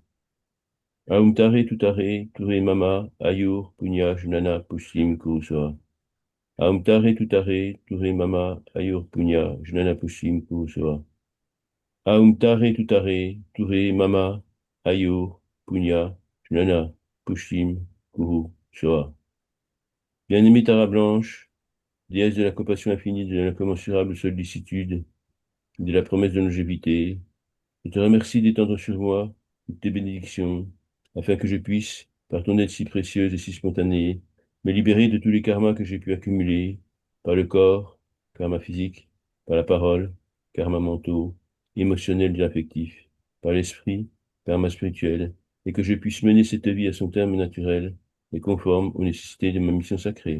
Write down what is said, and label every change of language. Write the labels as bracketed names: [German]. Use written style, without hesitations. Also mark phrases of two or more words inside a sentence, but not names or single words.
[Sanskrit] ओं तारे, तुत्तारे, तुरे, मम, आयुर्, पुण्य, ज्ञान, पुष्टिं, कुरुस्वाहा. ओं तारे, तुत्तारे, तुरे, मम, आयुर्, पुण्य, ज्ञान, पुष्टिं, कुरुस्वाहा. ओं तारे, तुत्तारे, तुरे, मम, आयुर्, पुण्य, ज्ञान, पुष्टिं, कुरु, स्वाहा. [French] Bien-aimée Tara Blanche, déesse de la compassion infinie, de l'incommensurable sollicitude, de la promesse de longévité, je te remercie d'étendre sur moi toutes tes bénédictions, afin que je puisse, par ton aide si précieuse et si spontanée, me libérer de tous les karmas que j'ai pu accumuler, par le corps, karma physique, par la parole, karma mentaux, émotionnels et affectifs, par l'esprit, karma spirituel, et que je puisse mener cette vie à son terme naturel et conforme aux nécessités de ma mission sacrée.